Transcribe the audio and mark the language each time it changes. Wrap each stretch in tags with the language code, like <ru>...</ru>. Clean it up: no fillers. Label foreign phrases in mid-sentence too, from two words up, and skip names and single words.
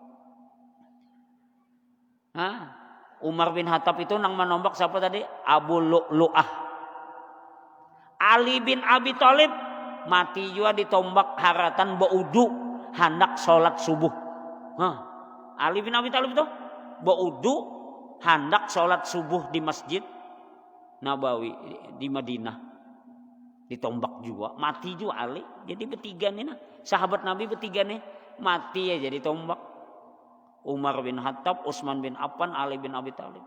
<id>Umar bin Khattab itu nang menombak siapa tadi? Abu Lu'lu'ah.</id> <bjn>Ali bin Abi Thalib mati juga ditombak haratan baudu hendak sholat subuh.</bjn> <id>Ali bin Abi Thalib itu baudu hendak sholat subuh di Masjid Nabawi di Madinah, ditombak juga, mati juga Ali. Jadi bertiga nih, sahabat Nabi bertiga nih mati ya jadi tombak. Umar bin Khattab, Utsman bin Affan, Ali bin Abi Thalib.</id>